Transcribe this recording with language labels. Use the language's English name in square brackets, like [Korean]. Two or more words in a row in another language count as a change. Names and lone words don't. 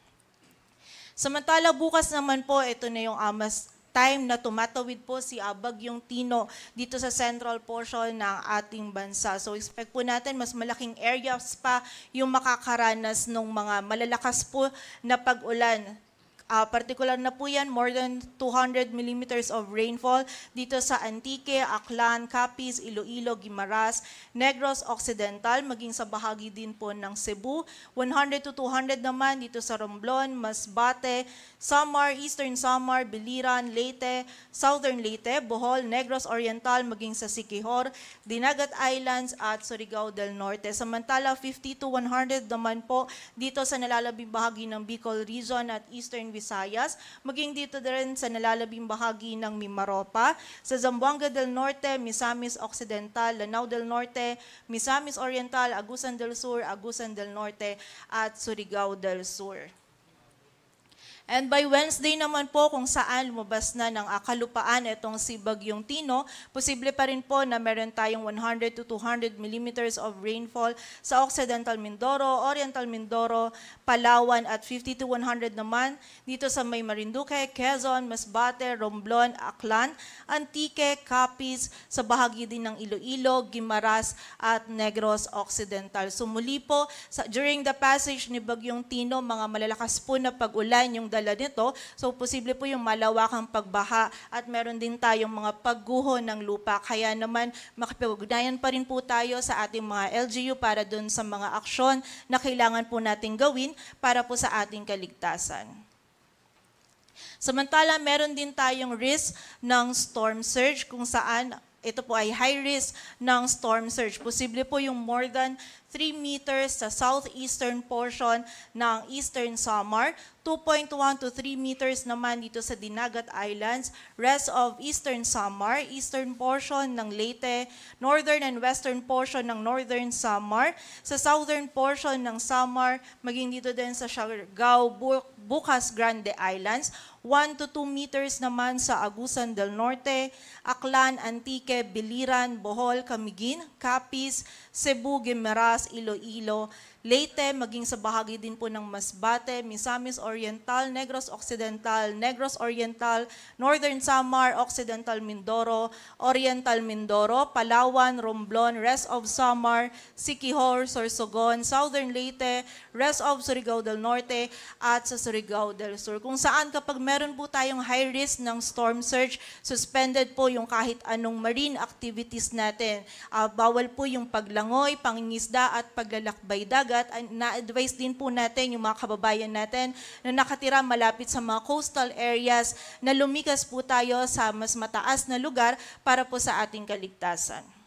[Filipino] Samantala, bukas naman po, ito na yung time na tumatawid po si Bagyong Tino dito sa central portion ng ating bansa. So expect po natin mas malaking areas pa yung makakaranas ng mga malalakas po na pag-ulan. Particular na po yan, [English] more than 200 millimeters of rainfall [Filipino] dito sa Antique, Aklan, Capiz, Iloilo, Guimaras, Negros Occidental, maging sa bahagi din po ng Cebu. 100 to 200 naman dito sa Romblon, Masbate, Samar, Eastern Samar, Biliran, Leyte, Southern Leyte, Bohol, Negros Oriental, maging sa Siquijor, Dinagat Islands at Surigao del Norte. Samantala, 50 to 100 naman po dito sa nalalabing bahagi ng Bicol Region at Eastern Visayas, maging dito din sa nalalabing bahagi ng Mimaropa, sa Zamboanga del Norte, Misamis Occidental, Lanao del Norte, Misamis Oriental, Agusan del Sur, Agusan del Norte, at Surigao del Sur. [English] And by Wednesday [Filipino] naman po kung saan lumabas na ng kalupaan itong si Bagyong Tino, posible pa rin po na meron tayong [English] 100 to 200 millimeters of rainfall [Filipino] sa Occidental Mindoro, Oriental Mindoro, Palawan at 50 to 100 naman dito sa may Marinduque, Quezon, Masbate, Romblon, Aklan, Antique, Capiz, sa bahagi din ng Iloilo, Guimaras at Negros Occidental. So muli po, [English] during the passage [Filipino] ni Bagyong Tino, mga malalakas po na pag-ulan yung dala nito. So posible po yung malawakang pagbaha at meron din tayong mga pagguho ng lupa. Kaya naman makipag-ugnayan pa rin po tayo sa ating mga LGU para dun sa mga aksyon na kailangan po nating gawin para po sa ating kaligtasan. Samantala, meron din tayong risk ng [English] storm surge [Filipino] kung saan ito po ay [English] high risk [Filipino] ng [English] storm surge. [Filipino] Posible po yung [English] more than 3 meters [Filipino] sa [English] southeastern portion [Filipino] ng Eastern Samar, [English] 2.1 to 3 meters [Filipino] naman dito sa Dinagat Islands, [English] rest of Eastern Samar, eastern portion [Filipino] ng Leyte, [English] northern and western portion [Filipino] ng Northern Samar, sa [English] southern portion [Filipino] ng Samar, maging dito din sa Siargao, Bucas Grande Islands, [English] 1 to 2 meters [Filipino] naman sa Agusan del Norte, Aklan, Antique, Biliran, Bohol, Camiguin, Capiz, Cebu, Guimaras, Iloilo, Leyte, maging sa bahagi din po ng Masbate, Misamis Oriental, Negros Occidental, Negros Oriental, Northern Samar, Occidental Mindoro, Oriental Mindoro, Palawan, Romblon, [English] rest of Samar, [Filipino] Siquijor, Sorsogon, Southern Leyte, [English] rest of Surigao del Norte, [Filipino] at sa Surigao del Sur. Kung saan kapag meron po tayong high risk ng storm surge, suspended po yung kahit anong [English] marine activities [Filipino] natin. Bawal po yung paglangoy, pangingisda at paglalakbay dagat. Na-advise din po natin yung mga kababayan natin na nakatira malapit sa mga [English] coastal areas [Filipino] na lumikas po tayo sa mas mataas na lugar para po sa ating kaligtasan.